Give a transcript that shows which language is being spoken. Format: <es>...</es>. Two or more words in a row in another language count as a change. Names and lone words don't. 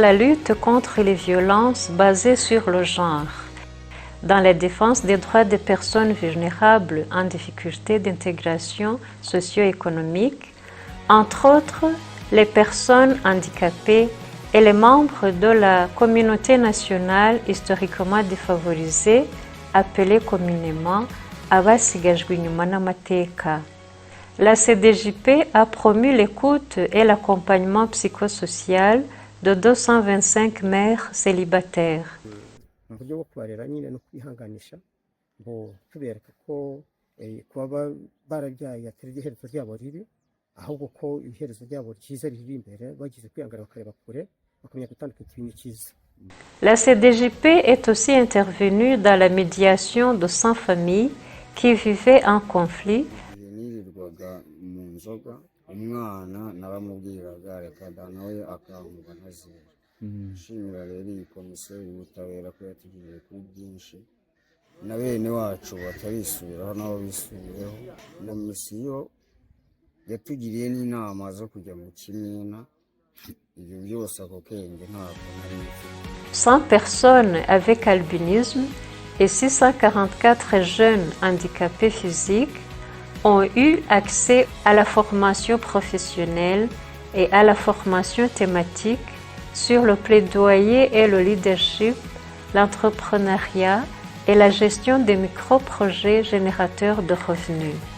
<fr>la lutte contre les violences basées sur le genre, dans la défense des droits des personnes vulnérables en difficulté d'intégration socio-économique, entre autres les personnes handicapées et les membres de la communauté nationale historiquement défavorisée, appelée communément</fr> <rw>Abasigajwe inyuma n'amateka.</rw> <fr>La CDJP a promu l'écoute et l'accompagnement psychosocial de 225 mères célibataires.</fr> <rw>mu buryo bwo kubarera nyine no kwihanganisha ngo tubereka ko kuba barabyaye atari iherezo ryabo ribi, ahubwo ko iherezo ryabo ryiza riri imbere, bagize kwihangana bakareba kure bakamenya gutandukanya ikintu cyiza.</rw> <fr>La CDJP est aussi intervenue dans la médiation de 100 familles qui vivaient en conflit.</fr> <rw>Nirirwaga mu nzoga, umwana naramubwiraga reka nawe akanguka ntazira. Nshimira rero iyi komisiyo y'ubutabera ko yatugiriye kuri byinshi na bene wacu batarisubiraho nabo bisubiyeho. Komisiyo yatugiriye n'inama zo kujya mu kimina, ibyo byose ako kenge ntabwo nari mfite.</rw> <fr>100 personnes avec albinisme et 644 jeunes handicapés physiques ont eu accès à la formation professionnelle et à la formation thématique sur le plaidoyer et le leadership, l'entrepreneuriat et la gestion des micro-projets générateurs de revenus.</fr>